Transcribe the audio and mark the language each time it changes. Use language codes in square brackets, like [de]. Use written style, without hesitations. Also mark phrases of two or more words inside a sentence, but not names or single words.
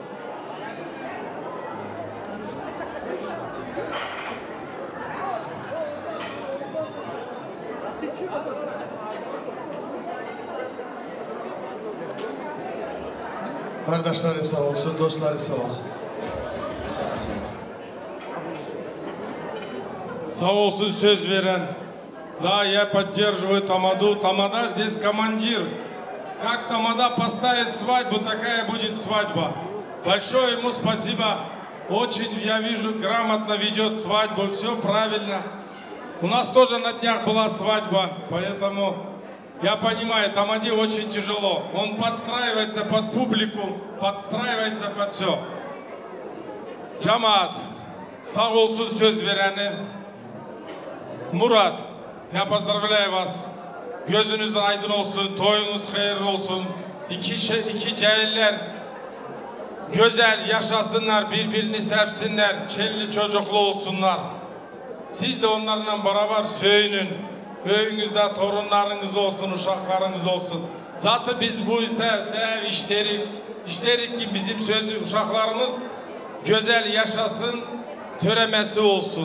[tr] Kardeşleri sağ olsun, dostları sağ olsun. Sağ olsun söz veren. [ru] Да, я поддерживаю Тамаду. Тамада здесь командир. Как Тамада поставит свадьбу, такая будет свадьба. Большое ему спасибо. Очень, я вижу, грамотно ведет свадьбу, все правильно. У нас тоже на днях была свадьба, поэтому я понимаю, Тамаде очень тяжело. Он подстраивается под публику, подстраивается под все. [tr] Cemaat, sağ olsun söz vereni. [ru] Murat, я поздравляю вас. [tr] Gözünüz aydın olsun, toyunuz hayırlı olsun. İki cahiller güzel yaşasınlar, birbirini sevsinler, çelli çocuklu olsunlar. Siz de onlarla beraber söyünün. Öyünüzde torunlarınız olsun, uşaklarınız olsun. Zaten biz bu ise işlerik ki bizim sözü uşaklarımız güzel yaşasın, töremesi olsun.